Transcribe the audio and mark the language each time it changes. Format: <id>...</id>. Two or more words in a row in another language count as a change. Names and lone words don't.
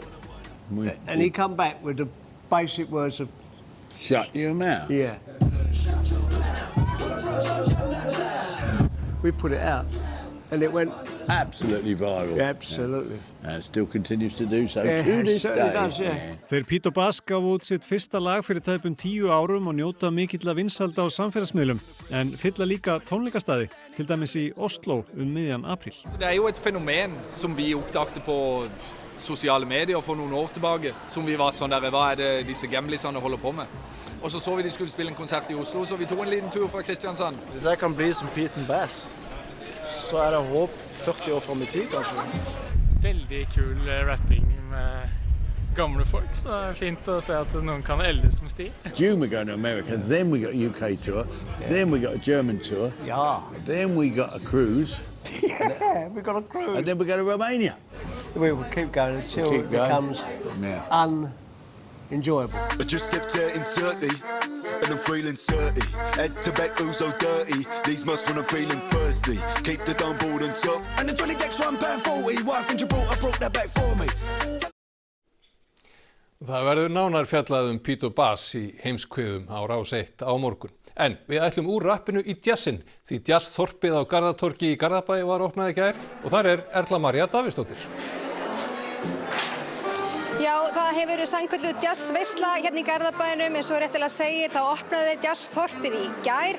<en>And he come back with the basic words of "Shut your mouth." Yeah. We put it out and it went absolutely viral. Yeah, absolutely. And still continues to do so Yeah, to it this certainly day. does, yeah.</en> <is>Þeir Pete og Bass gafu út sitt fyrsta lag fyrir tæpum 10 árum og njóta mikilla vinsælda á samfélagsmiðlum, en fylla líka tónleikastaði, til dæmis í Oslo miðjan apríl.</is> <no>Det jo et fenomen som vi oppdagte på sosiale medier for noen år tilbake, som vi var sånn der, hva det disse gamlisene holder på med? Og så vi de skulle spille en konsert i Oslo, så vi tog en liten tur fra Kristiansand. Hvis jeg kan bli som Pete og Bass, så det håp 40 år frem i tid, kanskje. Veldig kul rapping med gamle folk, så det fint å se at noen kan eldes med stil.</no> <en>June we're going to America, then we got a UK tour, then we got a German tour, then we got a cruise. Yeah, we got a cruise. And then we go to Romania. We will keep going until it becomes unenjoyable. I just stepped out in Turkey and I'm feeling dirty. Head to back, ooh so dirty. These must when I'm feeling thirsty. Keep the dumb board on top. And the 20 decks £1.40. Wife in Gibraltar broke that back for me.</en> <is>Það verður nánar fjallað Pete og Bass í heimskviðum á Rás 1 á morgun. En við ætlum úr rappinu í jazzin, því jazzþorpið á Garðatorgi í Garðabæ var opnað í gær og þar Erla María Davíðsdóttir. Já, það hefur verið sannkölluð jazzveisla hérna í Garðabænum, eins og réttilega segir, þá opnaði jazzþorpið í gær.</is>